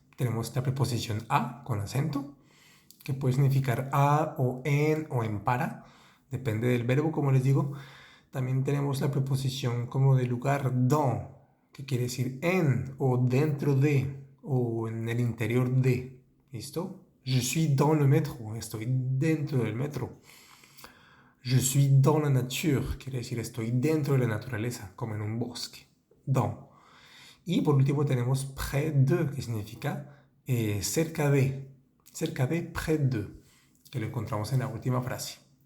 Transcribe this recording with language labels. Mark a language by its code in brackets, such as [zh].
[es] tenemos la preposición a con acento, que puede significar a o en para, depende del verbo, como les digo. También tenemos la preposición como de lugar, dans, que quiere decir en o dentro de o en el interior de. ¿Listo? [fr] Je suis dans le métro, [es] estoy dentro del metro. [fr] Je suis dans la nature, [es] quiere decir estoy dentro de la naturaleza, como en un bosque. Dans. Y por último tenemos près de, que significa cerca de, près de, que lo encontramos en la última frase.